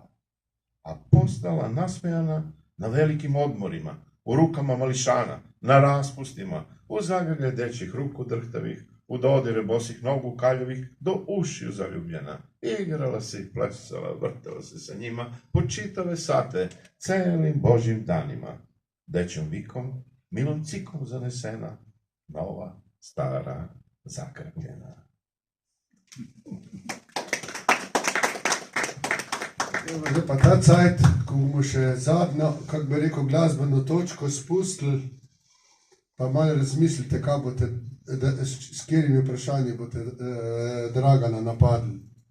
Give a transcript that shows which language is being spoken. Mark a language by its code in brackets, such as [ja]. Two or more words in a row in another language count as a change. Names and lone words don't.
[sr] A postala nasmejana na velikim odmorima, u rukama mališana, na raspustima, u zagrlje dečjih ruku drhtavih, u dodire bosih nogu kaljevih, do ušiju zaljubljena. Igrala se, plesala, vrtela se sa njima, po čitave sate, celim božjim danima. Dečjom vikom, milom cikom zanesena, nova, stara, zakrpljena. [sl] Zdaj pa ta cajt, ko bomo še zadnjo, kako bi rekel, glasbeno točko spustili, pa malo razmislite, kaj boste, s katerimi vprašanji boste Dragana napadli.